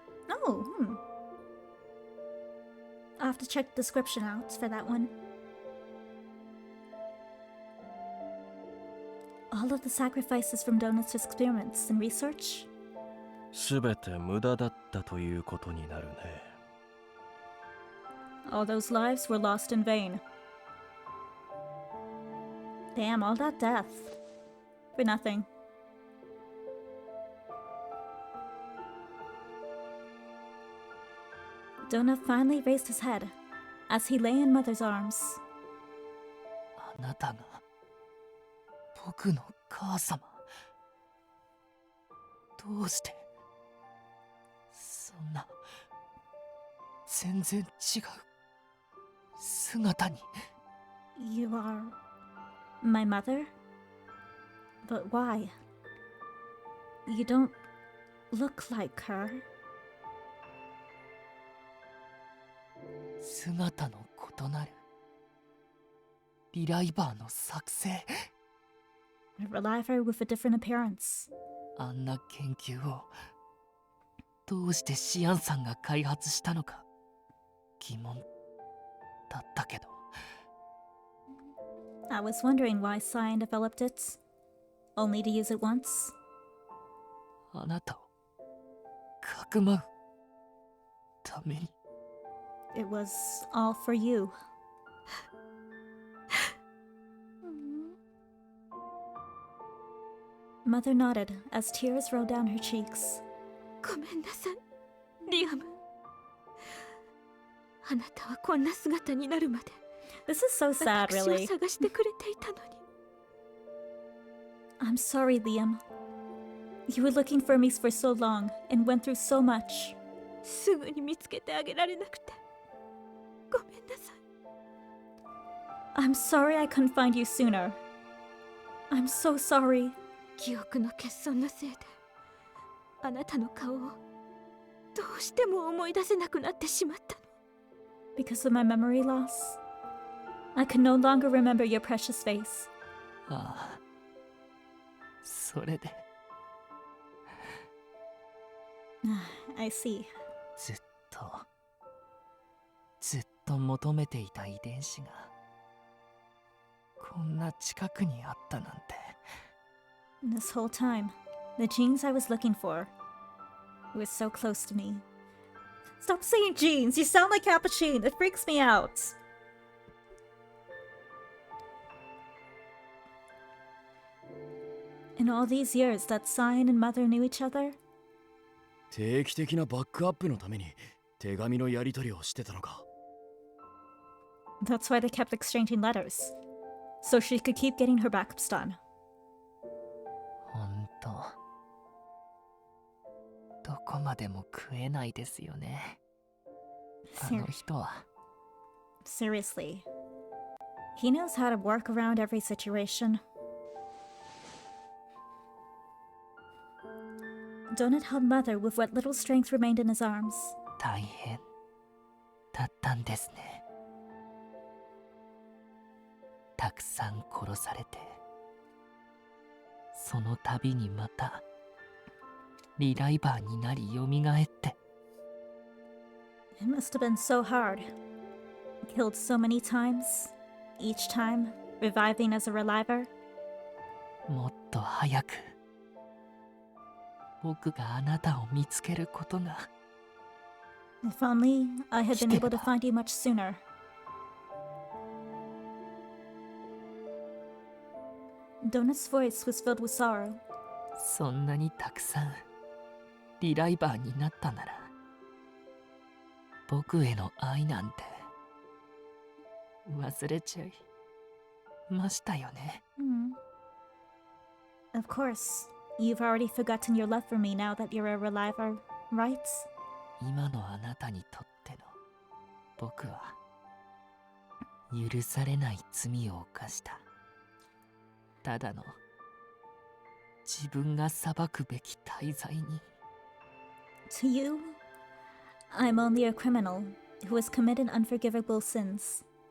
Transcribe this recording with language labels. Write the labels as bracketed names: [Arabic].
[English] Oh, I'll have to check the description out for that one. All of the sacrifices from Donut's experiments and research? [Japanese] すべて無駄だったということになるね。 [English] All those lives were lost in vain. Damn, all that death. For nothing. Donut finally raised his head as he lay in Mother's arms. [Japanese] あなたが僕の母様。どうしてそんな全然違う姿に。 [English] You are my mother? But why? You don't look like her. [Japanese] 姿の異なるリライバーの作成。 [English] A reliver with a different appearance. [Japanese] あんな研究をどうしてシアンさんが開発したのか疑問だったけど。 [English] I was wondering why Cyan developed it, only to use it once. [Japanese] あなたをかくまうために。 [English] It was all for you. Mother nodded as tears rolled down her cheeks. [Japanese] ごめんなさい、リアム。あなたはこんな姿になるまで [English] This is so sad, [Japanese] 私を [English] really. [Japanese] 探してくれていたのに。 [English] I'm sorry, Liam. You were looking for me for so long and went through so much. [Japanese] すぐに見つけてあげられなくてごめんなさい。 [English] I'm sorry I couldn't find you sooner. I'm so sorry. [Japanese] 記憶の欠損のせいであなたの顔をどうしても思い出せなくなってしまったの。 [English] Because of my memory loss, I can no longer remember your precious face. [Japanese] ああ、それで [English] I see. [Japanese] ずっと求めていた遺伝子がこんな近くにあったなんて。 [English] This whole time, the genes I was looking for were so close to me. Stop saying genes! You sound like Capuchin! It freaks me out! In all these years that Cyan and Mother knew each other, [Japanese] 定期的なバックアップのために手紙のやり取りをしてたのか。 [English] that's why they kept exchanging letters. So she could keep getting her backups done. [Japanese] ほんとどこまでも食えないですよね。あの人は。 [English] Seriously. He knows how to work around every situation. Donut held Mother with what little strength remained in his arms. [Japanese] 大変だったんですね。たくさん殺されて、その度にまたリライバーになりよみがえって。 [English] It must have been so hard. Killed so many times, each time reviving as a reliver. [Japanese] もっと早く僕があなたを見つけることが。 If only I had been able to find you much sooner. [English] Donut's voice was filled with sorrow. [Japanese] そんなにたくさんリライバーになったなら、僕への愛なんて忘れちゃいましたよね。 [English] Of course, you've already forgotten your love for me now that you're a reliver, right? [Japanese] 今のあなたにとっての僕は許されない罪を犯した。ただの自分が裁くべき大罪に。 [English] To you, I'm only a criminal who has committed unforgivable sins.